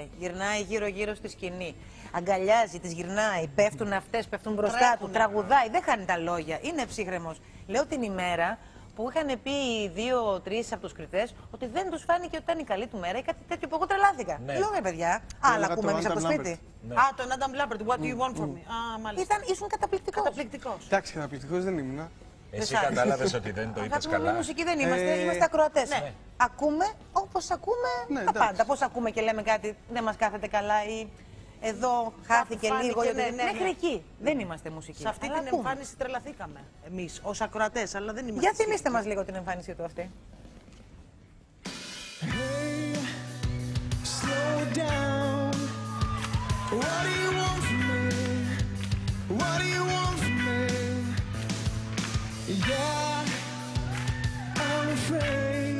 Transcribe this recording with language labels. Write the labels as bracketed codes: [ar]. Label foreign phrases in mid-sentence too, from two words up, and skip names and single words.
[el] Γυρνάει γύρω-γύρω στη σκηνή. Αγκαλιάζει, τις γυρνάει. Πέφτουν αυτές, πέφτουν μπροστά του. Τραγουδάει, δεν χάνει τα λόγια. Είναι ψύχρεμος. Λέω την ημέρα που είχαν πει 2-3 από τους κριτές ότι δεν τους φάνηκε ότι ήταν η καλή του μέρα ή κάτι τέτοιο που εγώ τρελάθηκα. Ναι. Λέω παιδιά, άλλα ακούμε εμείς από το σπίτι. [en] Τον Adam Lambert, what do you want from me? [el] Α, μάλιστα. Ήσουν καταπληκτικός. Καταπληκτικός. Εντάξει, καταπληκτικός δεν ήμουν. Εσύ κατάλαβες ότι δεν το είπες Αγάπη μου, καλά. μουσική δεν είμαστε, είμαστε ακροατές. ναι. Ακούμε όπως ακούμε Ναι, τα εντάξει. πάντα. Πώς ακούμε και λέμε κάτι δεν μας κάθεται καλά ή εδώ χάθηκε φάνηκε, λίγο. ναι, ναι, Μέχρι ναι. εκεί δεν είμαστε μουσικοί. Σε αυτή αλλά την ακούμε. εμφάνιση τρελαθήκαμε εμείς ως ακροατές, αλλά δεν είμαστε. Για θυμίστε μας λίγο την εμφάνισή του αυτή. [en] Hey, slow down. What do you want from me? What do you want from me? Yeah, I'm afraid.